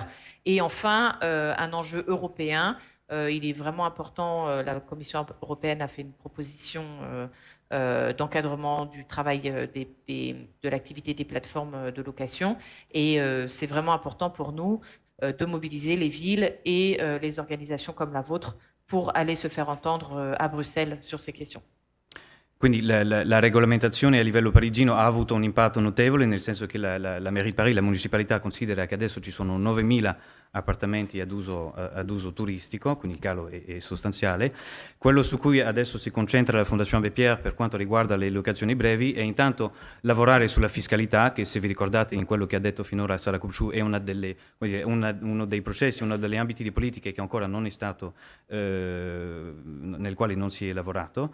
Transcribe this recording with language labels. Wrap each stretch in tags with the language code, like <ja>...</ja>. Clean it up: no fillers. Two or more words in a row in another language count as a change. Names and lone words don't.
<fr>Et enfin, un enjeu européen. Il est vraiment important, la Commission européenne a fait une proposition d'encadrement du travail de l'activité des plateformes de location. Et c'est vraiment important pour nous de mobiliser les villes et les organisations comme la vôtre pour aller se faire entendre à Bruxelles sur ces questions.</fr> <it>Quindi la regolamentazione a livello parigino ha avuto un impatto notevole, nel senso che la Mairie di Parigi, la municipalità, considera che adesso ci sono 9.000 appartamenti ad uso turistico, quindi il calo è sostanziale. Quello su cui adesso si concentra la Fondazione Abbé Pierre per quanto riguarda le locazioni brevi è intanto lavorare sulla fiscalità, che se vi ricordate in quello che ha detto finora Sara Kupciu è uno dei processi, uno degli ambiti di politiche che ancora non è stato, nel quale non si è lavorato.</it>